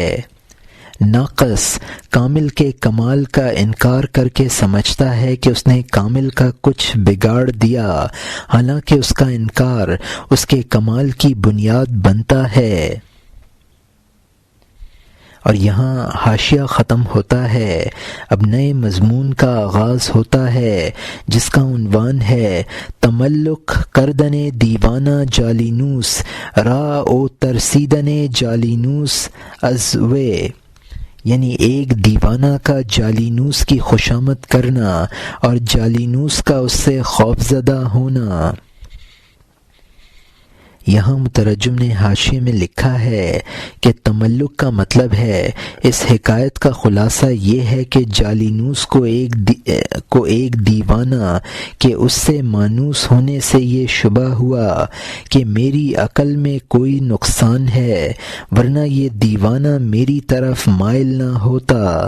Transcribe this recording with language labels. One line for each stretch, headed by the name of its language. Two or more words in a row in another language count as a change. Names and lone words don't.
Urdu: ناقص کامل کے کمال کا انکار کر کے سمجھتا ہے کہ اس نے کامل کا کچھ بگاڑ دیا، حالانکہ اس کا انکار اس کے کمال کی بنیاد بنتا ہے۔ اور یہاں حاشیہ ختم ہوتا ہے۔ اب نئے مضمون کا آغاز ہوتا ہے جس کا عنوان ہے
Persian: تملق کردن دیوانہ جالینوس را او ترسیدن جالینوس از وے،
Urdu: یعنی ایک دیوانہ کا جالینوس کی خوشامد کرنا اور جالینوس کا اس سے خوفزدہ ہونا۔ یہاں مترجم نے حاشیے میں لکھا ہے کہ تملک کا مطلب ہے اس حکایت کا خلاصہ یہ ہے کہ جالینوس کو ایک دیوانہ کہ اس سے مانوس ہونے سے یہ شبہ ہوا کہ میری عقل میں کوئی نقصان ہے، ورنہ یہ دیوانہ میری طرف مائل نہ ہوتا۔